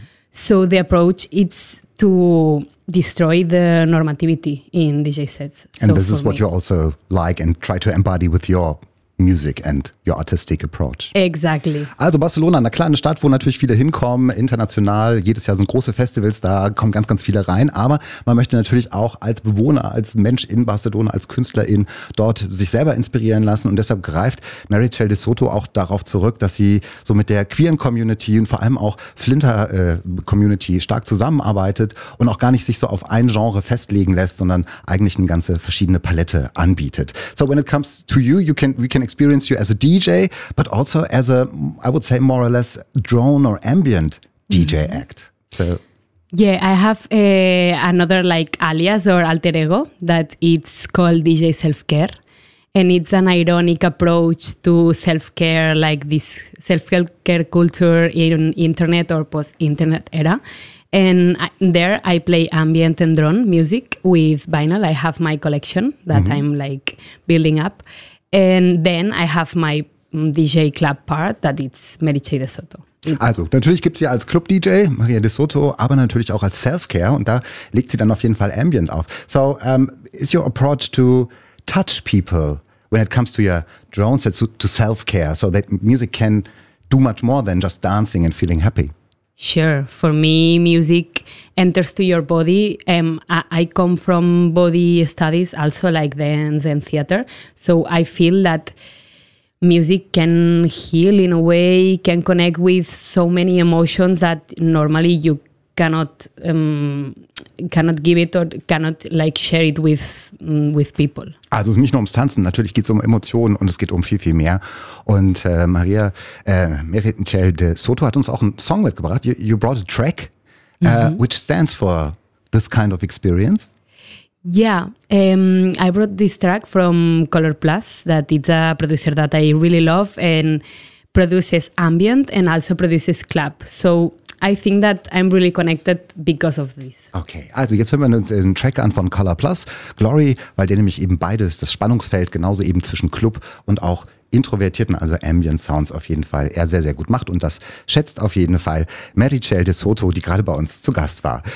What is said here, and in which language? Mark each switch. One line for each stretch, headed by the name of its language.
English: So the approach is to destroy the normativity in DJ sets. And so this is what you also like and try to embody with your music and your artistic approach. Exactly.
German: Also Barcelona, eine kleine Stadt, wo natürlich viele hinkommen, international. Jedes Jahr sind große Festivals, da kommen ganz, ganz viele rein. Aber man möchte natürlich auch als Bewohner, als Mensch in Barcelona, als Künstlerin dort sich selber inspirieren lassen. Und deshalb greift Mary Chel de Soto auch darauf zurück, dass sie so mit der queeren Community und vor allem auch Flinter-Community stark zusammenarbeitet und auch gar nicht sich so auf ein Genre festlegen lässt, sondern eigentlich eine ganze verschiedene Palette anbietet.
English: So when it comes to you, we can experience you as a DJ, but also as a, I would say, more or less drone or ambient DJ act. So, yeah, I have another like alias or alter ego that it's called DJ Self-Care. And it's an ironic approach to self-care, like this self-care culture in internet or post-internet era. And there I play ambient and drone music with vinyl. I have my collection that I'm like building up. And then I have my DJ club part, that it's Mary Chel de Soto.
German: Also, natürlich gibt sie als Club-DJ Maria de Soto, aber natürlich auch als Self-Care. Und da legt sie dann auf jeden Fall Ambient auf.
English: So, is your approach to touch people when it comes to your drone sets to self-care, so that music can do much more than just dancing and feeling happy? Sure. For me, music enters to your body. I come from body studies, also like dance and theater. So I feel that music can heal in a way, can connect with so many emotions that normally you cannot give it or cannot like share it with people.
German: Also es ist nicht nur ums Tanzen, natürlich geht es um Emotionen und es geht um viel, viel mehr. Und Mary Chel de Soto hat uns auch einen Song mitgebracht.
English: You brought a track, which stands for this kind of experience. Yeah, I brought this track from Color Plus, that is a producer that I really love and produces ambient and also produces club. So I think that I'm really connected because of this.
German: Okay, also jetzt hören wir uns einen Track an von Color Plus, Glory, weil der nämlich eben beides, das Spannungsfeld, genauso eben zwischen Club und auch introvertierten, also Ambient Sounds auf jeden Fall, er sehr, sehr gut macht. Und das schätzt auf jeden Fall Mary Chel de Soto, die gerade bei uns zu Gast war.